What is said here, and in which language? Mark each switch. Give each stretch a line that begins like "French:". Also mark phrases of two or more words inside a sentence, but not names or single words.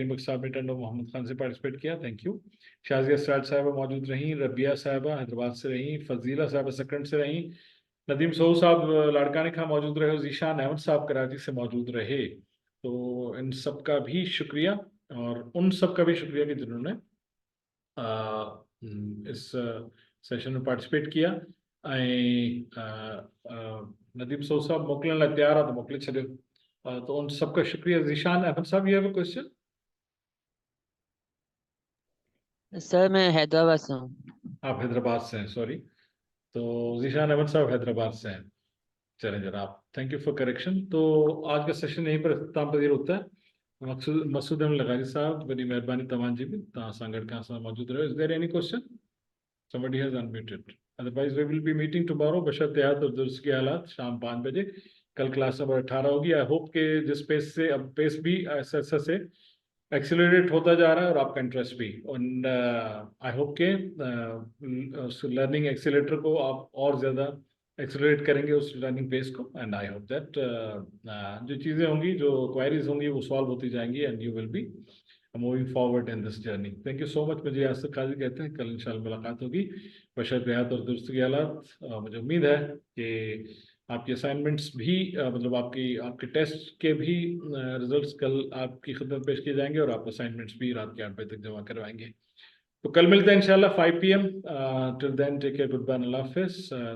Urdu: کریم صاحب نے ٹنڈو محمد خان سے پارٹیسیپیٹ کیا,
English: thank you.
Urdu: شازیہ سراج صاحبہ موجود رہیں، ربیعہ صاحبہ حیدرآباد سے رہیں، فضیلہ صاحبہ سکرنڈ سے رہیں، ندیم سوہ صاحب لاڑکانے کھاں موجود رہے، اور ذیشان احمد صاحب کراچی سے موجود رہے. تو ان سب کا بھی شکریہ، اور ان سب کا بھی شکریہ کہ جنہوں نے اس سیشن میں پارٹیسیپیٹ کیا.
Sindhi: नदीम सोह साहब मोकलण लाइ तैयार आहे त मोकिले छॾियो।
Urdu: تو ان سب کا شکریہ.
English: Zeeshan Ahmed Sahab, you have a question?
Urdu: سر میں حیدرآباد سے ہوں. آپ حیدرآباد سے ہیں، سوری. تو ذیشان احمد صاحب حیدرآباد سے ہیں۔ چلیں جناب,
English: thank you for correction.
Urdu: تو آج کا سیشن یہیں پر اختتام پذیر ہوتا ہے.
Sindhi: मसूद अहमद लगारी साहब, बड़ी मेहरबानी तव्हां जी बि, तव्हां सां गॾु खां सां मौजूद रहियो।
English: is there any question? Somebody has unmuted. Otherwise, we will be meeting tomorrow
Urdu: بشرطے اور درست کے حالات، شام 5 بجے. کل کلاس نمبر 18 ہوگی.
English: I hope
Urdu: کے جس پیس سے، اب پیس بھی ایسا سے ایکسیلریٹ ہوتا جا رہا ہے، اور آپکا انٹرسٹ بھی.
English: I hope
Urdu: کے
English: learning accelerator
Urdu: کو آپ اور زیادہ ایکسیلریٹ کریں گے، اس
English: learning pace
Urdu: کو.
English: and I hope that
Urdu: جو چیزیں ہوں گی، جو کوائریز ہوں گی، وہ سالو ہوتی جائیں گی,
English: and you will be moving forward in this journey. Thank you so much.
Urdu: مجھے یاسر قاضی کہتے ہیں. کل انشاءاللہ ملاقات ہوگی بشرطے حیات اور درست کی حالات. مجھے امید ہے کہ آپکی اسائنمنٹس بھی مطلب آپکے ٹیسٹ کے بھی رزلٹس کل آپکی خدمت پیش کیے جائیں گے، اور آپ اسائنمنٹس بھی رات کے 8 بجے تک جمع کروائیں گے. تو کل ملتے ہیں انشاءاللہ 5 PM.
English: till then take care, good bye,
Urdu: اللہ حافظ.